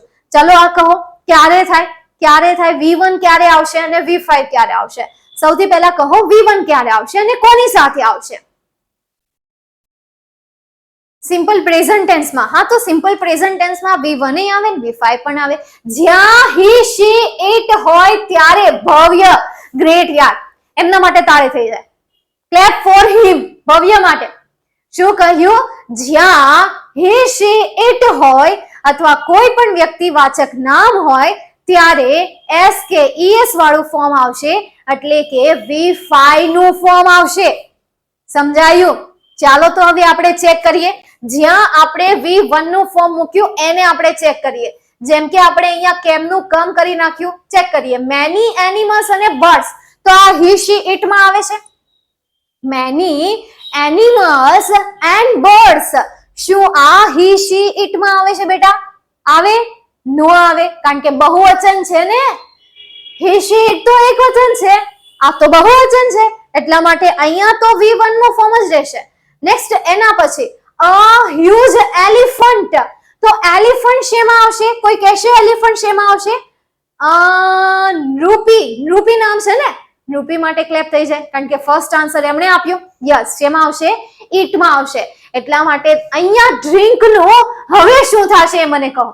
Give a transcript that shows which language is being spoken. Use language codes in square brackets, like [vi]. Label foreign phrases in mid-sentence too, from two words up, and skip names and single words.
[gu] ચલો, આ કહો ક્યારે થાય? ક્યારે થાય? V1 ક્યારે આવશે અને V5 ક્યારે આવશે? સૌથી પહેલા કહો V1 ક્યારે આવશે અને કોની સાથે આવશે? [en] simple present [gu] ટેન્સમાં. હા, તો [en] simple present [gu] ટેન્સમાં V1 એ આવે ને V5 પણ આવે. જ્યાં [en] he, she, it [gu] હોય ત્યારે ભવ્ય, ગ્રેટ, યાર, એમના માટે તાળી થઈ જાય. [en] clap for him, [gu] ભવ્ય માટે. શું કહ્યું? જ્યાં [en] he, she, it [gu] હોય અથવા કોઈ પણ વ્યક્તિવાચક નામ હોય ત્યારે s કે es વાળું ફોર્મ આવશે, એટલે કે V5 નું ફોર્મ આવશે. સમજાયું? ચાલો, તો હવે આપણે ચેક કરીએ. જ્યાં આપણે V1 નું ફોર્મ મૂક્યું એને આપણે ચેક કરીએ. જેમ કે આપણે અહીંયા કેમનું કમ કરી નાખ્યું, ચેક કરીએ. [en] many animals [gu] અને birds, તો આ [en] he, she, it [gu] માં આવે છે. [en] many animals and birds, [gu] શું આ [en] he, she, it [gu] માં આવે છે બેટા? આવે? નો આવે, કારણ કે બહુવચન છે ને. [en] he, she, it [gu] તો એકવચન છે, આ તો બહુવચન છે, એટલા માટે અહીંયા તો V1 નું ફોર્મ જ રહેશે. નેક્સ્ટ, એના પછી [en] a huge elephant, [gu] તો એલિફન્ટ શેમાં આવશે? કોઈ કહેશે એલિફન્ટ શેમાં આવશે? નૃપી. નૃપી નામ છે ને, નૃપી માટે ક્લેપ થઈ જાય, કારણ કે [en] first answer [gu] એમણે આપ્યો. યસ, શેમાં આવશે? ઈટ માં આવશે. એટલા માટે અહીંયા ડ્રિંક નું હવે શું થશે મને કહો?